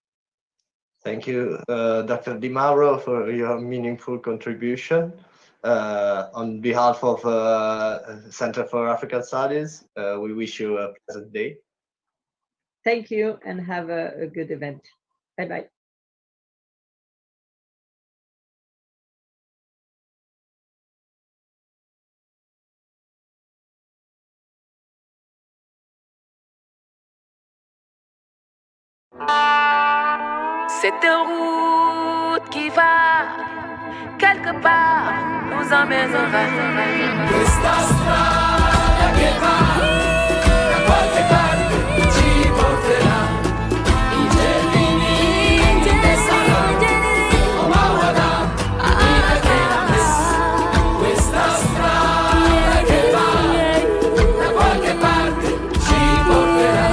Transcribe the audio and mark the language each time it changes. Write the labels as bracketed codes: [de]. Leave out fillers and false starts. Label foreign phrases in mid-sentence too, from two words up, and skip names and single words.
[en] Thank you, Dr. Di Mauro, for your meaningful contribution. On behalf of Center for African Studies, we wish you a pleasant day. Thank you, and have a good event. Bye-bye. [fr] C'est une route qui va quelque part nous emmènera. [it] Questa strada che va da qualche parte ci porterà. I giardini che saranno o mawada ina che la messa. Questa strada che va da qualche parte ci porterà.